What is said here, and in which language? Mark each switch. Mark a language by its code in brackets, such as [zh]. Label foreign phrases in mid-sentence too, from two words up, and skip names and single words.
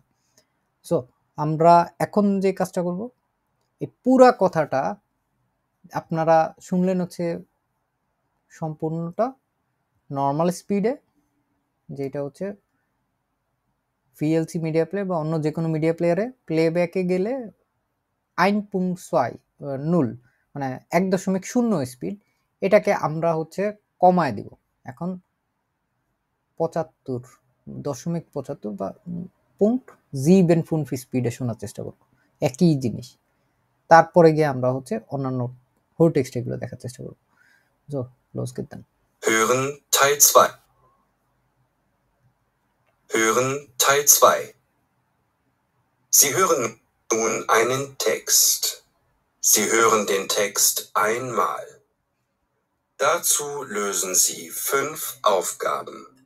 [bn] সো আমরা এখন যে কাজটা করব, এই পুরা কথাটা আপনারা শুনলেন হচ্ছে সম্পূর্ণটা [en] normal speed, [bn] যেটা হচ্ছে ভিএলসি মিডিয়া প্লেয়ার বা অন্য যে কোনো [en] media player [bn] প্লেব্যাকে গেলে 1.2 মানে 1.0 স্পিড, এটাকে আমরা হচ্ছে কমায় দিব। এখন 75.75 বা [de] Punkt sieben fünf [bn] স্পিডে শোনার চেষ্টা করব, একই জিনিস। তারপরে গিয়ে আমরা হচ্ছে অন্যান্য [en] whole text [bn] এগুলো দেখার চেষ্টা করব। [de] So, los geht's dann. Hören Teil 2. Hören Teil 2. Sie hören nun einen Text. Sie hören den Text einmal. Dazu lösen Sie 5 Aufgaben.